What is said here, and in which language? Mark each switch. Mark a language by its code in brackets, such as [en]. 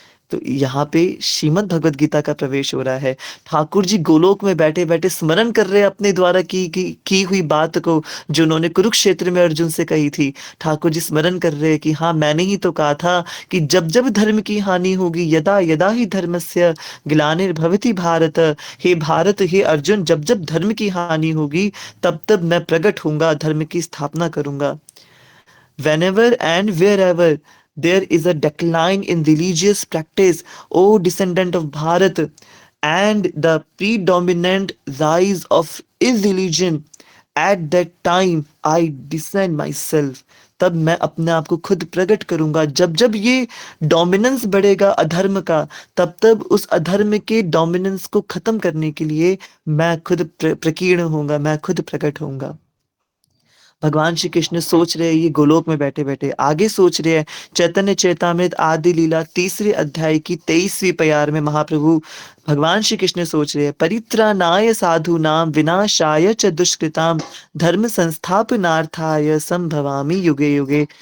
[hi] तो यहाँ पे श्रीमद् भगवत गीता का प्रवेश हो रहा है। ठाकुर जी गोलोक में बैठे बैठे स्मरण कर रहे हैं अपने द्वारा की हुई बात को, जो उन्होंने कुरुक्षेत्र में अर्जुन से कही थी। ठाकुर जी स्मरण कर रहे हैं कि हाँ मैंने ही तो कहा था कि जब जब धर्म की हानि होगी, [sa] यदा यदा ही धर्मस्य ग्लानिर्भवति भारत, [hi] हे भारत हे अर्जुन, जब जब धर्म की हानि होगी तब तब मैं प्रकट होऊंगा, धर्म की स्थापना करूंगा। [en] Whenever and wherever there is a decline in religious practice, O descendant of Bharat, and the predominant rise of irreligion, at that time I descend myself. [hi] तब मैं अपने आप को खुद प्रकट करूंगा। जब जब ये डोमिनेंस बढ़ेगा अधर्म का, तब तब उस अधर्म के डोमिनेंस को खत्म करने के लिए मैं खुद प्रकीर्ण होऊंगा, मैं खुद प्रकट होऊंगा। भगवान श्री कृष्ण सोच रहे हैं ये गोलोक में बैठे बैठे, आगे सोच रहे हैं चैतन्य चेतामृत आदि लीला तीसरे अध्याय की 23वीं प्यार में महाप्रभु भगवान श्री कृष्ण सोच रहे हैं, [sa] परित्राणाय साधूनां विनाशाय च दुष्कृतां धर्म संस्थापनार्थाय संभवामि युगे युगे।